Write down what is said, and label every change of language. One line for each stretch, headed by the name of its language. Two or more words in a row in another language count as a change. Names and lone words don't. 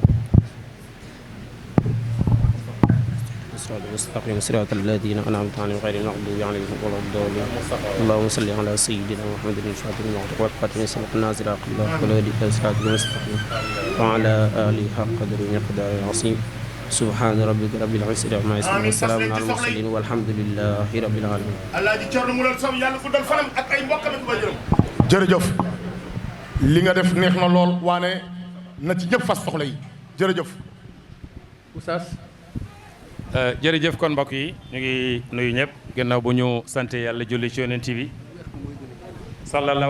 Arabic: الصراط المستقيم صراط الذين أنعمت عليهم غير المغضوب عليهم ولا الضالين اللهم صل على سيدنا محمد الفاتح المغفور والخاتم سبق الناصر الله والهادي إلى صراط المستقيم وعلى آله حق قدره ومقداره العظيم سبحان ربك رب العزة عما يصفون وسلام على المرسلين والحمد لله رب العالمين
Wolof: Allah ji Cerno Moulal Sow yàlla guddal fanam ak ay mbokkam ak waajuram jërëjëf li nga def neex na lool waane na ci ñëpp fas soxla yi jërëjëf Oustaz jërëjëf kon mbokk yi ñu ngi nuyu ñëpp gannaaw bu ñu sant yàlla julli ci Yonent bi sallallahu